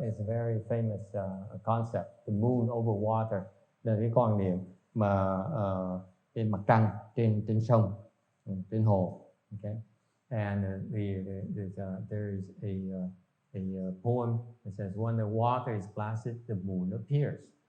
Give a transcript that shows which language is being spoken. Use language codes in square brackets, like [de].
[en] It's a very famous concept. The moon over water. [vi] Là cái quan niệm mà trên mặt trăng, trên sông, trên hồ. [en] Okay. And there is a poem that says when the water is placid, the moon appears.